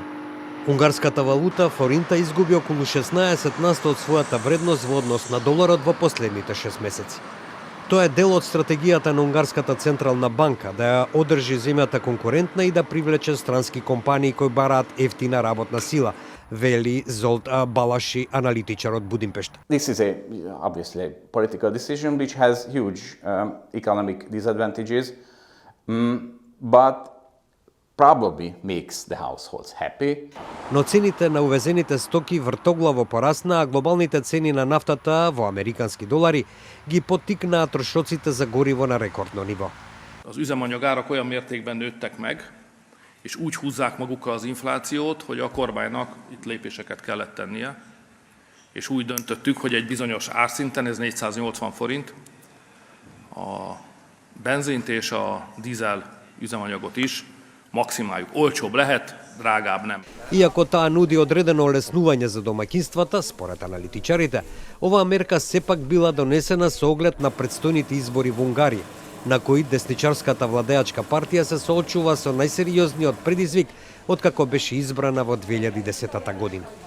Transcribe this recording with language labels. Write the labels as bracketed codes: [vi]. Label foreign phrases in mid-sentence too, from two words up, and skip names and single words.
[mk] Унгарската валута, форинта, изгуби околу 16% од својата вредност во однос на доларот во последните 6 месеци. Тоа е дел од стратегијата на Унгарската централна банка да ја одржи земјата конкурентна и да привлече странски компании кои бараат ефтина работна сила, вели Золт Балаши, аналитичар од Будимпешта. [en] This is obviously a political decision which has huge economic disadvantages, but probably makes the households happy. [mk] Но цените на увезените стоки вртоглаво порасна, а глобалните цени на нафтата во американски долари ги поттикнаа трошоците за гориво на рекордно ниво. [hu] Az üzemanyagárak olyan mértékben nőttek meg, és úgy húzzák magukkal az inflációt, hogy a kormánynak itt lépéseket kellett tennie, és úgy döntöttük, hogy egy bizonyos árszinten, ez 480 forint, a benzint és a dízel üzemanyagot is maksimáljuk. Olcsóbb lehet, drágább nem. [mk] Иако таа нуди одредено олеснување за домаќинствата, според аналитичарите, оваа мерка сепак била донесена со оглед на предстојните избори во Унгарија, на кои десничарската владеачка партија се соочува со најсериозниот предизвик откако беше избрана во 2010 година.